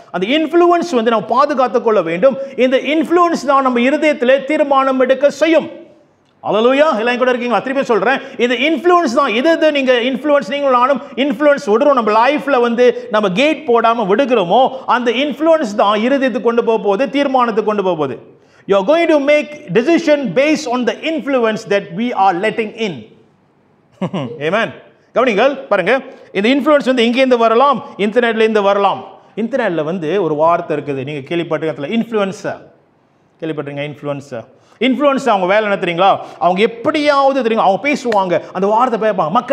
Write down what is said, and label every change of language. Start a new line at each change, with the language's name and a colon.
Tamil: அந்த இன்ஃப்ளூயன்ஸ் வந்து நம்ம பாதுகாத்துக் கொள்ள வேண்டும். இந்த இன்ஃப்ளூயன்ஸ் தான் நம்ம இருதயத்தில் தீர்மானம் எடுக்க செய்யும். அல்லேலூயா. எல்லாம் கூட இருக்கீங்களா? திருப்பி சொல்றேன், இந்த இன்ஃப்ளூயன்ஸ் தான். இது நீங்க இன்ஃப்ளூயன்ஸ், நீங்களும் நானும் இன்ஃப்ளூயன்ஸ் விடுறோம். நம்ம லைஃப்ல வந்து நம்ம கேட் போடாம விடுகிறோமோ, அந்த இன்ஃப்ளூயன்ஸ் தான் இருதயத்துக்கு கொண்டு போக போகுது, தீர்மானத்துக்கு கொண்டு போக போகுது.
English: You are going to make decision based on the influence that we are letting in. Amen.
Tamil: கவனிங்கள், பாருங்க, இந்த இன்ஃப்ளூயன்ஸ் வந்து எங்கேருந்து வரலாம்? இன்டர்நெட்ல இருந்து வரலாம். இன்டர்நெட்ல வந்து ஒரு வார்த்தை இருக்குது, நீங்க கேள்விப்பட்டிருக்கீங்களா? இன்ஃப்ளூயன்சர். கேள்விப்பட்டிருங்க? இன்ஃப்ளூயன்சர் அவங்க வேலை என்ன தெரியுங்களா? அவங்க எப்படியாவது தெரியுங்க, அவங்க பேசுவாங்க, அந்த வார்த்தை பேப்பாங்க.